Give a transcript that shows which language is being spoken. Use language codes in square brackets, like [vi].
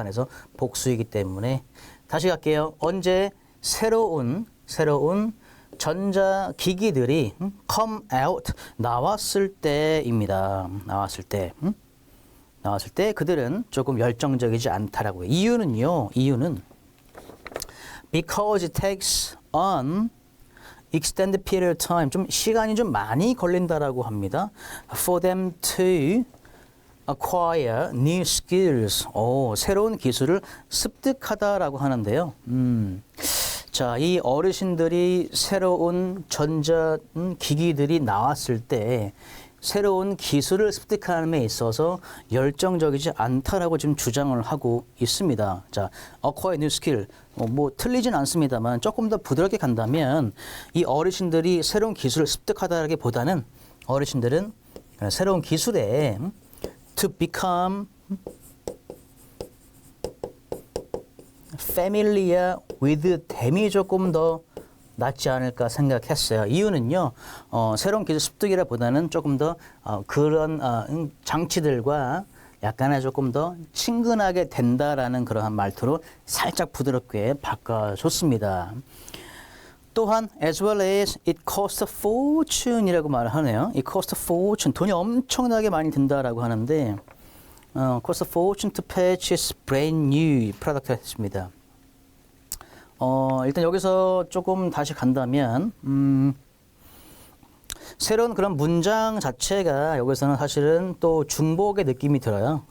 [ko] 그래서 복수이기 때문에 다시 갈게요. 언제 새로운 전자기기들이 come out, 나왔을 때입니다. 나왔을 때 그들은 조금 열정적이지 않다라고요. [en] 이유는 because it takes on extended period of time, [ko] 좀 시간이 좀 많이 걸린다라고 합니다. [en] For them to acquire new skills, [ko] 새로운 기술을 습득하다라고 하는데요. 자, 이 어르신들이 새로운 전자 기기들이 나왔을 때 새로운 기술을 습득하는 데 있어서 열정적이지 않다라고 지금 주장을 하고 있습니다. [en] 자, acquire new skill. [ko] 뭐 틀리진 않습니다만 조금 더 부드럽게 간다면 이 어르신들이 새로운 기술을 습득하다라기보다는 어르신들은 새로운 기술에 [en] to become familiar with them [ko] 이 조금 더 낫지 않을까 생각했어요. 이유는요, 새로운 기술 습득이라보다는 조금 더 그런 장치들과 약간의 조금 더 친근하게 된다라는 그러한 말투로 살짝 부드럽게 바꿔줬습니다. 또한 [en] as well as it costs a fortune이라고 [ko] 말을 하네요. [en] It costs a fortune, [ko] 돈이 엄청나게 많이 든다라고 하는데 [en] costs a fortune to purchase brand new product [ko] 했습니다. 일단 여기서 조금 다시 간다면 새로운 그런 문장 자체가 여기서는 사실은 또 중복의 느낌이 들어요.